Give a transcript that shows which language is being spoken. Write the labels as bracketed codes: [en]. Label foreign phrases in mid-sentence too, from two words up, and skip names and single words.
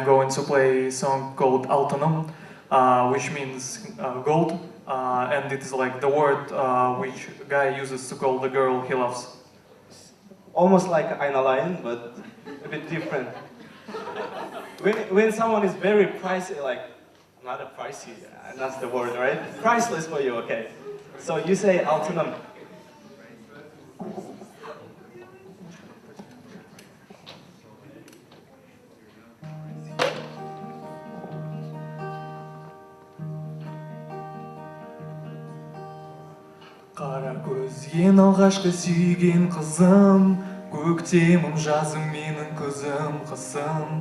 [en] going to play a song called Altanım, which means gold, and it is like the word which a guy uses to call the girl he loves. Almost like Einalein, but a bit different. When someone is very pricey, like, not a pricey, that's the word, right? Priceless for you, okay. So you say Altanım. [kk] Қара көз ең алғашқы сүйген қызым, көктемім жазым менің күзім қысым.